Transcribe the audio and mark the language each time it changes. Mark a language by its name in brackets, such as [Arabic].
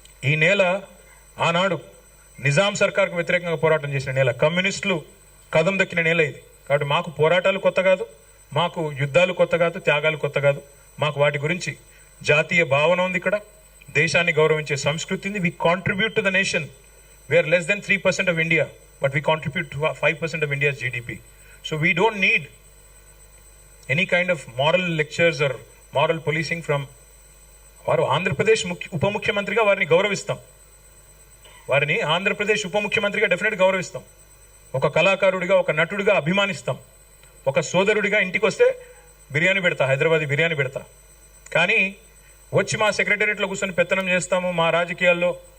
[Telugu] ఈ నేల ఆనాడు నిజాం సర్కార్కు వ్యతిరేకంగా పోరాటం చేసిన నేల, కమ్యూనిస్టులు కదం దక్కిన నేల ఇది. కాబట్టి మాకు పోరాటాలు కొత్త కాదు, మాకు యుద్ధాలు కొత్త కాదు, త్యాగాలు కొత్త కాదు. మాకు వాటి గురించి జాతీయ భావన ఉంది. ఇక్కడ దేశాన్ని గౌరవించే సంస్కృతి ఉంది. [English] We contribute to the nation. We are less than 3% of India, but we contribute to 5% of India's GDP. So we don't need any kind of moral lectures or moral policing from వారు. [Telugu] ఆంధ్రప్రదేశ్ ఉప ముఖ్యమంత్రిగా వారిని గౌరవిస్తాం. వారిని ఆంధ్రప్రదేశ్ ఉప ముఖ్యమంత్రిగా డెఫినెట్ గౌరవిస్తాం. ఒక కళాకారుడిగా, ఒక నటుడిగా అభిమానిస్తాం. ఒక సోదరుడిగా ఇంటికి వస్తే బిర్యానీ పెడతా, హైదరాబాదీ బిర్యానీ పెడతా. కానీ వచ్చి మా సెక్రటేరియట్లో కూర్చొని పెత్తనం చేస్తాము మా రాజకీయాల్లో.